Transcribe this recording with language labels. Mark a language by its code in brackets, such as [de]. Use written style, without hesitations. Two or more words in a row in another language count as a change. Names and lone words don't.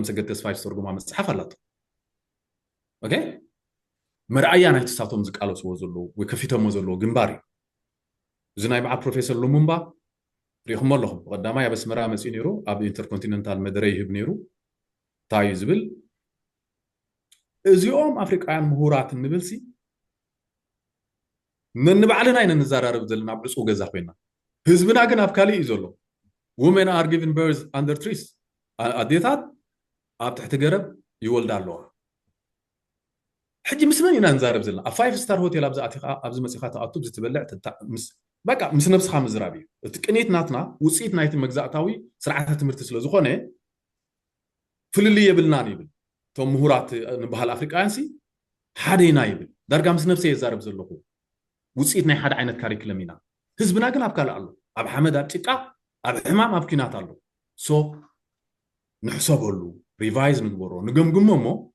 [ti] ሰገድ ተስፋይ ዝተርጉማ መፅሓፍ ኣላቶ ኦኬ መርኣያ ናይ ትሳቶም ዝቃለስዎ ዘለዉ ወይ ከፊቶሞ ዘለዎ ግንባር እዩ እዚ ናይ በዓል ፕሮፌሰር ሉሙምባ ሪኢኹሞ ኣለኹም ብቐዳማይ ኣብ ኣስመራ መፅኡ ነይሩ ኣብ ኢንተርኮንቲነንታል መደረ ይህብ ነይሩ እንታይ ዝብል እዚኦም ኣፍሪቃውያን ምሁራት እንብልሲ ነንባዕልና ኢና ንዘራርብ ዘለና ኣብ ዕፁ ገዛ ኮይና ህዝብና ግን ኣብ ካሊእ እዩ ዘሎ [en] women are given birth under trees [ti] ኣዴታት ኣብ ትሕቲ ገረብ ይወልዳ ኣለዋ ሕጂ ምስ መን ኢና ንዛረብ ዘለና ኣብ 5 [en] star hotel [ti] ኣብዚ መፂኻ ተኣቱ ብዝትበልዕ በቃ ምስ ነብስኻ ምዝራብ እዩ እቲ ቅኒት ናትና ውፅኢት ናይቲ መግዛእታዊ ስርዓተ ትምህርቲ ስለ ዝኾነ ፍልልይ የብልናን ይብል እቶም ምሁራት ንባህል ኣፍሪቃውያን ሲ ሓደ ኢና ይብል ዳርጋ ምስ ነብሰ የዛረብ ዘለኹ ውፅኢት ናይ ሓደ ዓይነት ካሪክለም ኢና ህዝብና ግን ኣብ ካልእ ኣሎ ኣብ ሓመድ ኣብ ጭቃ ኣብ ሕማም ኣብ ኩናት ኣሎ ሶ ንሕሰበሉ ሪቫይዝ ንግበሮ ንገምግሞ እሞ